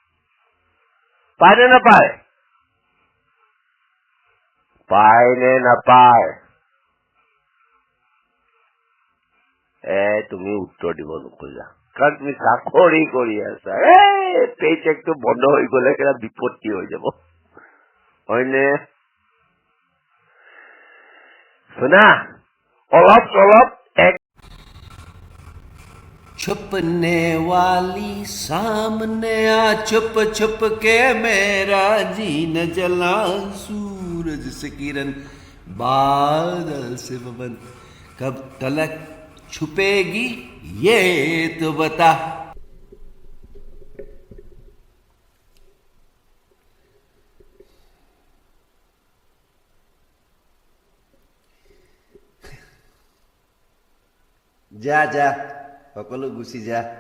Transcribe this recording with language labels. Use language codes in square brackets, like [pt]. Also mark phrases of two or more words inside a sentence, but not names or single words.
[as] তুমি উত্তৰ দিব নোখোজা কাৰণ তুমি চাকৰি কৰি আছা পেচেকটো বন্ধ হৈ গলে কিবা বিপত্তি হৈ যাব হয়নে শুনা অলপ এক [hi] छुपने वाली सामने आ छुप छुप के मेरा जीन जला सूरज से किरण बादल से पवन कब तलक छुपेगी ये तो बता जा [as] সকলো গুচি যা